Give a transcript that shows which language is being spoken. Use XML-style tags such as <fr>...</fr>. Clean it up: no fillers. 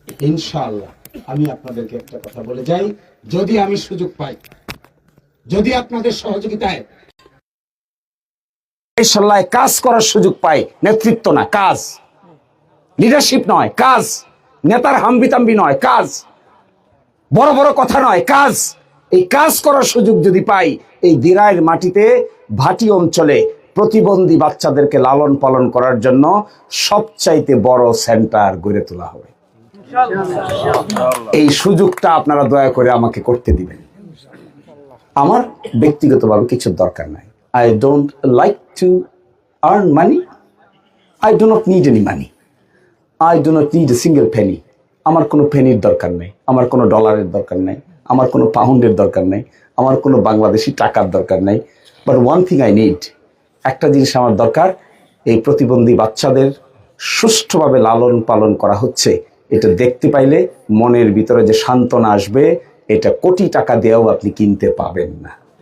<bn>ইনশাআল্লাহ আমি আপনাদেরকে একটা কথা বলে যাই, যদি আমি সুযোগ পাই, যদি আপনাদের সহযোগিতায় ইনশাআল্লাহ কাজ করার সুযোগ পাই, নেতৃত্ব না কাজ, লিডারশিপ নয় কাজ, নেতার হাম্বিতাম্বি নয় কাজ, বড় বড় কথা নয় কাজ, এই কাজ করার সুযোগ যদি পাই, এই দিরাইয়ের মাটিতে ভাটি অঞ্চলে প্রতিবন্ধী বাচ্চাদেরকে লালন পালন করার জন্য সবচাইতে বড় সেন্টার গড়ে তোলা হবে। এই সুযোগটা আপনারা দয়া করে আমাকে করতে দিবেন। আমার ব্যক্তিগতভাবে কিছু দরকার নাই।</bn> <en>I don't like to earn money. I do not need any money. I do not need a single penny.</en> <bn>আমার কোনো পেনির দরকার নেই, আমার কোনো ডলারের দরকার নেই, আমার কোনো পাউন্ডের দরকার নেই, আমার কোনো বাংলাদেশি টাকার দরকার নেই।</bn> <en>but one thing I need,</en> <bn>একটা জিনিস আমার দরকার, এই প্রতিবন্ধী বাচ্চাদের সুষ্ঠুভাবে লালন পালন করা হচ্ছে, এটা দেখতে পাইলে মনের ভিতরে যে সান্ত্বনা আসবে, এটা কোটি টাকা দিয়েও আপনি কিনতে পাবেন না।</bn>